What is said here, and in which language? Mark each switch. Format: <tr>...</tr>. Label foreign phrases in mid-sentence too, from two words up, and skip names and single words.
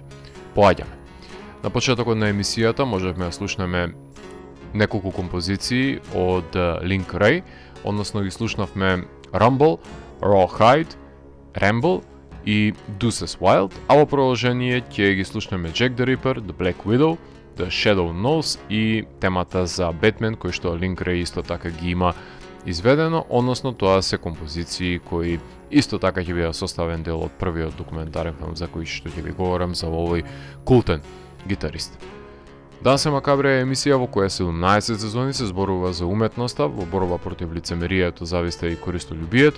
<mk>Поаѓаме. На почетокот на емисијата можевме да слушнеме неколку композиции од Link Wray, односно ги слушнавме Rumble, Rawhide, Ramble и Deuces Wild, а во продолжение ќе ги слушнеме Jack the Ripper, The Black Widow, The Shadow Knows и темата за Batman, кој што Link Wray исто така ги има изведено, односно тоа се композиции кои исто така ќе бидат составен дел од првиот документарен филм за кој што ќе ви говорам за овој култен гитарист. Дансе Макабре е емисија во која 17 сезони се зборува за уметноста во борба против лицемерието, зависта и користолюбието.</mk>